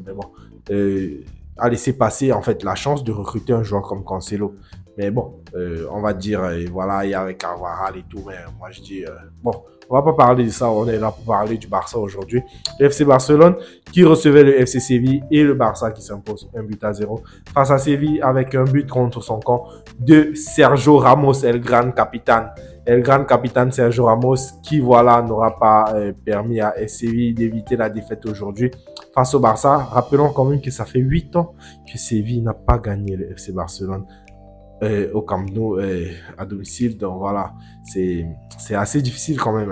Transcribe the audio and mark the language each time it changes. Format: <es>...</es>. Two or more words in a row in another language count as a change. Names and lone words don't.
<fr>Mais bon, a laissé passer en fait la chance de recruter un joueur comme Cancelo. Mais bon, on va dire, voilà, il y avait Carvajal et tout. Mais moi, je dis, bon, on va pas parler de ça. On est là pour parler du Barça aujourd'hui. Le FC Barcelone qui recevait le FC Séville et le Barça qui s'impose 1-0 face à Séville avec un but contre son camp de Sergio Ramos, El Gran Capitan. El Gran Capitan Sergio Ramos qui, voilà, n'aura pas permis à Séville d'éviter la défaite aujourd'hui face au Barça. Rappelons quand même que ça fait 8 ans que Séville n'a pas gagné le FC Barcelone au Camp Nou à domicile. Donc voilà, c'est assez difficile quand même.</fr>